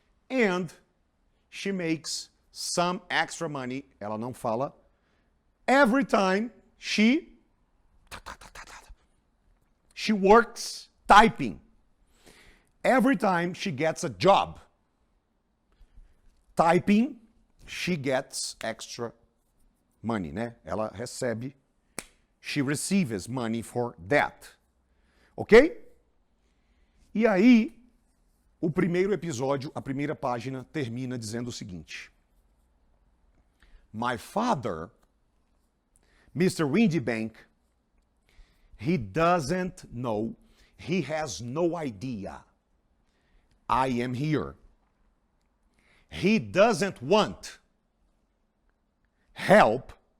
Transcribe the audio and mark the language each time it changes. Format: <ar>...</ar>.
<en>And she makes some extra money,</en> <pt>ela não fala,</pt> <en>every time she works typing. Every time she gets a job typing, she gets extra money, né?</en> <pt>Ela recebe,</pt> <en>she receives money for that. Ok?</en> <pt>E aí, o primeiro episódio, a primeira página, termina dizendo o seguinte.</pt> <en>My father, Mr. Windybank, he doesn't know, he has no idea I am here. He doesn't want help</en>